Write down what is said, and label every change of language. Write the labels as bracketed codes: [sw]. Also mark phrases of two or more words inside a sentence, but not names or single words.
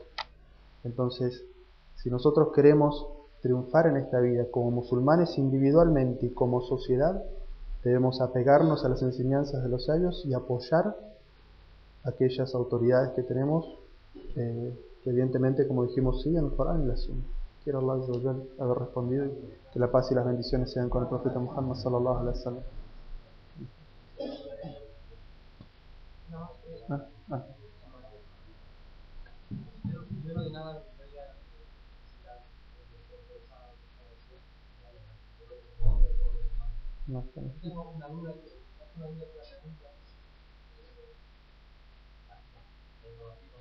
[es] Entonces, si nosotros queremos triunfar en esta vida como musulmanes individualmente y como sociedad, debemos apegarnos a las enseñanzas de los sabios y apoyar aquellas autoridades que tenemos, que evidentemente, como dijimos, siguen el Corán y la Sunna. Quiero [ar] الله عز وجل [es] haber respondido, y que la paz y las bendiciones sean con el profeta Muhammad [ar] صلى الله عليه وسلم. [es] Primero de nada, tengo una duda que la pregunta la innovación.